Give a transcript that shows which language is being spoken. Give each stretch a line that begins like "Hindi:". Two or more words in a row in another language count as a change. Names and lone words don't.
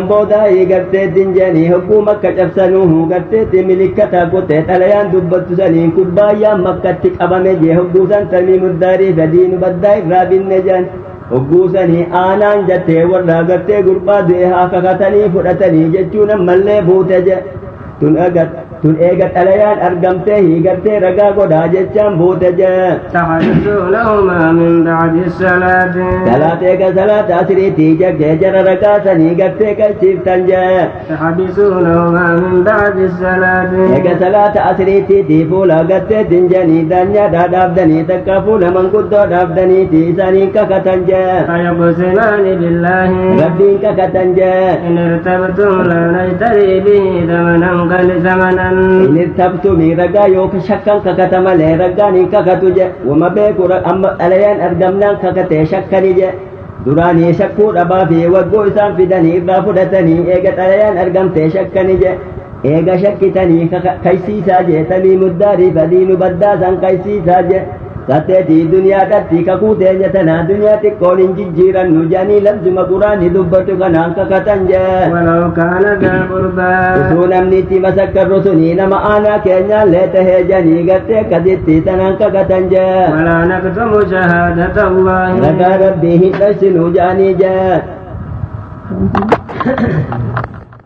Oromo: booda garteetiin jeeni hogguu makka cabsanuu garteetti milikkata gote xalayaan dubbattu saniin kubbaayyaan makkatti qabame jee hogguusan tamii muddaarii gadiinu baddaa irraa binne jeen hogguusanii aanaan jattee warra gartee gurbaa du'e haa kakatanii fudhatanii jechuun ammallee buute je tun eega xalayaan argamtee hiigartee ragaa godhaa jechaan buute je
Arabic: تحدثونهما من بعد الصلاة
Oromo: salaata eega salaata asiriitii jaggee jara ragaa sanii gartee qalchiiftan je
Arabic: تحدثونهما من بعد الصلاة
Oromo: eega salaata asiriitiitii fuula garteetiin janii daanyaadhaa dhaabdanii takka fuula manguddoo dhaabdaniitii isaaniin kakatan je
Arabic: فيقسمان بالله
Oromo: rabbiin kakatan je
Arabic: إن ارتبتم لا نشتري به ثمنا قل ثمنا
Oromo: inni tabtumi ragaa yookaan shakkan kakata malee ragaan hin kakatu je wama beeku amma xalayaan argamnaan kakatee shakkani je duraanii shakkuu dhabaa fi waggoo isaan fidanii irraa fudhatanii eega xalayaan argamtee shakkani je eega shakkitanii kaysiisaa je tamii muddaarii fadiinu baddaasan kaysiisaa je satteetii duniyaadhatti kakuu teenya tanaa duniyaa xiqqoon hin jijjiirannu jedhanii labsuma quraanni dubbatu kanaan kakatan je
Arabic: ولو كان ذا قربى
Oromo: utuu namni itti masakkarru sunii nama aanaa keenyaallee tahee janii gartee akkasitti tanaan kakatan je
Arabic: ولا نكتم شهادة الله
Oromo: ragaa rabbii hin dhoysinuu jedhanii je